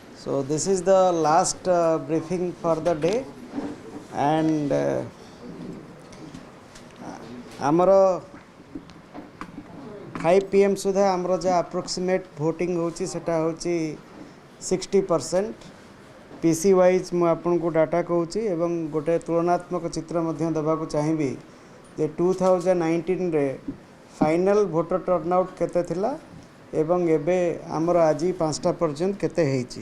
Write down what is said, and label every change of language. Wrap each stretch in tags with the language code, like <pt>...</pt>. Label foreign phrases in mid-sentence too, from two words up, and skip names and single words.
<en>So this is the last briefing for the day, and</en> <or>ଆମର 5 PM ସୁଦ୍ଧା ଆମର ଯାହା</or> <en>approximate voting</en> <or>ହେଉଛି ସେଟା ହେଉଛି 60%।</or> <en>PC wise</en> <or>ମୁଁ ଆପଣଙ୍କୁ ଡାଟା କହୁଛି ଏବଂ ଗୋଟେ ତୁଳନାତ୍ମକ ଚିତ୍ର ମଧ୍ୟ ଦେବାକୁ ଚାହିଁବି ଯେ 2019ରେ</or> <en>final voter turnout</en> <or>କେତେ ଥିଲା ଏବଂ ଏବେ ଆମର ଆଜି 5ଟା ପର୍ଯ୍ୟନ୍ତ କେତେ ହେଇଛି।</or>